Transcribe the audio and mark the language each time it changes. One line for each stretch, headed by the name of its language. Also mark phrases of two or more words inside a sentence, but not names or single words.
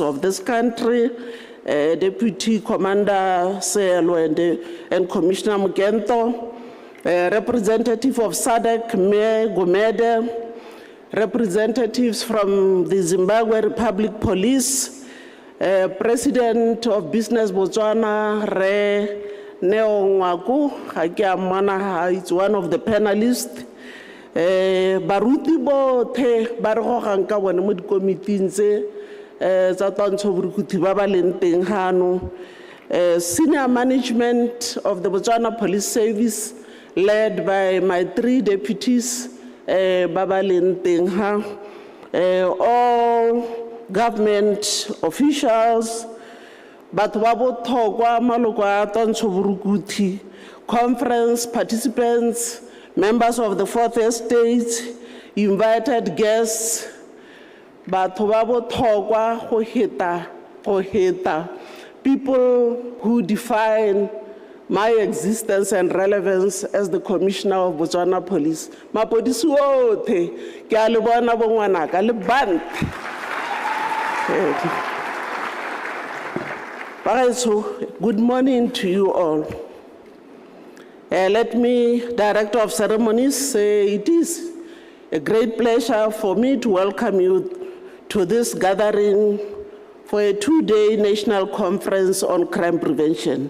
English: of this country, Deputy Commander Selo and Commissioner Mugento, representative of SADC, Mayor Gumede, representatives from the Zimbabwe Republic Police, President of Business Botswana, Re Neo Ngwaku, it's one of the panelists.
Tswana: Baruti botlhe ba re gogang ka bone mo dikomiting tse tsa twantsho borukutlhi ba ba leng teng gano.
English: Senior management of the Botswana Police Service, led by my 3 deputies,
Tswana: ba ba leng teng ha.
English: All government officials,
Tswana: batho ba botlhokwa, maloko a twantsho borukutlhi,
English: conference participants, members of the Fourth Estate, invited guests,
Tswana: batho ba botlhokwa go heta,
English: people who define my existence and relevance as the Commissioner of Botswana Police.
Tswana: Mapodisi otlhe, ke a le bona bo ngwanaka le bant.
English: Good morning to you all. Let me, Director of Ceremonies, say it is a great pleasure for me to welcome you to this gathering for a 2-day national conference on crime prevention.